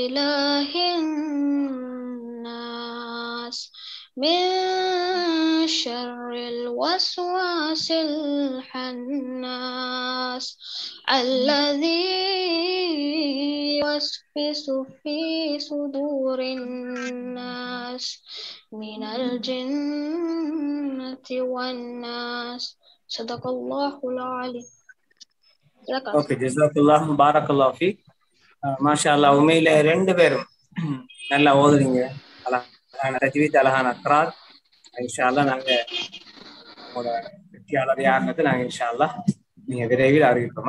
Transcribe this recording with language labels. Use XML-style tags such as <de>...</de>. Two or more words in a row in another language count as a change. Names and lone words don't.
<ar>إله الناس من شر شر الوسواس الخناس الذي يوسوس في صدور الناس من الجنة والناس صدق الله العليم. ஓகே, جزاك الله بارك الله فيك. ما شاء الله,</ar> <ta>உண்மையில ரெண்டு பேரும் நல்லா ஓதுறீங்க. அழகான தஜ்வீத், அழகான க்ராத்.</ta> <ar>إن شاء الله</ar> <ta>நாங்க உங்களோட வெற்றியாளர் யாருன்னு நாங்க</ta> <ar>إن شاء الله</ar> <ta>நீங்க விரைவில் அறிவிப்போமா.</ta>